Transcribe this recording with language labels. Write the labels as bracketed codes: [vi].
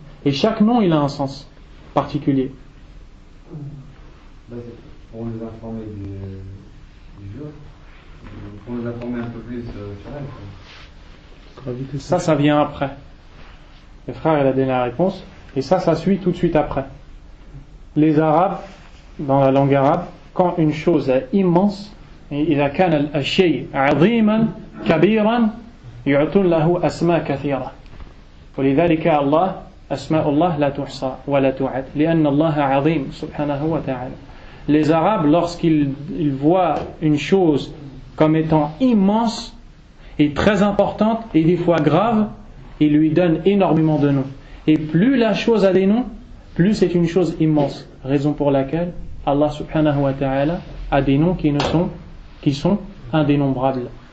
[fr] Et chaque nom il a un sens particulier. Pour nous informer du jour, pour nous informer un peu plus sur elle. Ça vient après. Le frère il a donné la réponse, et ça suit tout de suite après. Les Arabes, dans la langue arabe, quand une chose est immense, [ar] إذا كان الشيء عظيما كبيرا يعطون له أسماء كثيرة ولذلك الله أسماء الله لا تحصى ولا تعد لأن الله عظيم سبحانه وتعالى. [fr] Les Arabes, lorsqu'ils voient une chose comme étant immense et très importante et des fois grave, ils lui donnent énormément de noms. Et plus la chose a des noms, plus c'est une chose immense. Raison pour laquelle Allah subhanahu wa ta'ala a des noms qui sont indénombrables.